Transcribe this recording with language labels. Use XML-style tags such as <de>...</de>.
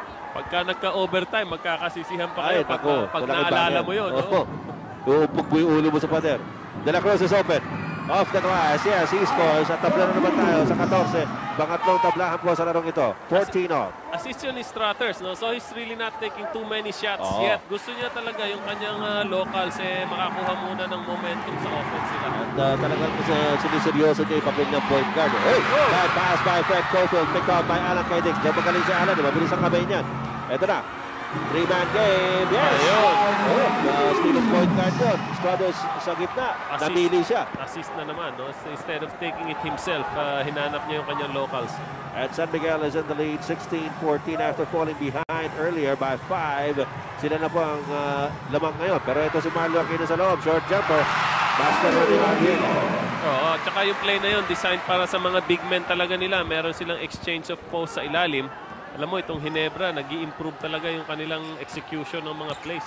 <tl>Pagka nagka-overtime, magkakasisihan pa kayo pag naalala mo yun. Uupog mo yung ulo mo sa pader.</tl> <en>De La Cruz is open. Off the glass. Yes, he scores.</en> <tl>At tabla na naman tayo sa 14. Pangatlong tablahan po sa larong ito.</tl> <en>14 off.</en> <tl>Assist yun ni Struthers, no?</tl> <en>So he's really not taking too many shots yet.</en> <tl>Gusto niya talaga yung kanyang locals makakuha muna ng momentum sa offense nila. At talagang siniseryoso niya yung papel ng point guard.</tl> <en>Bad pass by Fred Caulfield. Picked off by Alan Kaidek.</en> <tl>Diyan magaling si Alan. Mabilis ang kamay niyan. Ito na.</tl> <en>3-man game. Yes! Steal of point guard yun.</en> <tl>Struthers sa gitna. Namili siya. Assist na naman. No?</tl> <en>So instead of taking it himself,</en> <tl>hinanap niya yung kanyang locals.</tl> <en>And San Miguel is in the lead 16-14 after falling behind earlier by 5.</en> <tl>Sila na po ang lamang ngayon. Pero ito si Marlo Aquino sa loob. Short jumper. Master na ni Marvin. Tsaka yung play na yun, designed para sa mga big men talaga nila. Meron silang</tl> <en>exchange of posts</en> <tl>sa ilalim. Alam mo, itong Ginebra, nag-i-improve talaga yung kanilang execution ng mga plays.</tl>